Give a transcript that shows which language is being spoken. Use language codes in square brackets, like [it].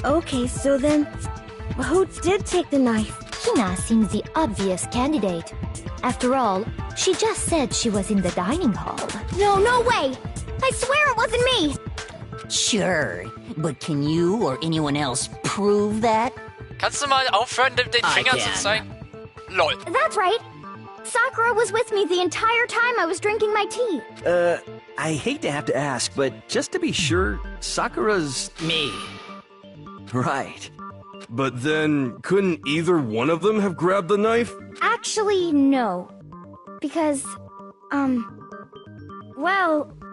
[en] Okay, so then, who did take the knife? Hina seems the obvious candidate. After all, she just said she was in the dining hall. No way! I swear it wasn't me! Sure, but can you or anyone else prove that? [de] Kannst du mal aufhören, den Finger zu zeigen? [en] Lol. That's right. Sakura was with me the entire time I was drinking my tea. I hate to have to ask, but just to be sure, Sakura's... Me. Right. But then, couldn't either one of them have grabbed the knife? Actually, no. Because, well...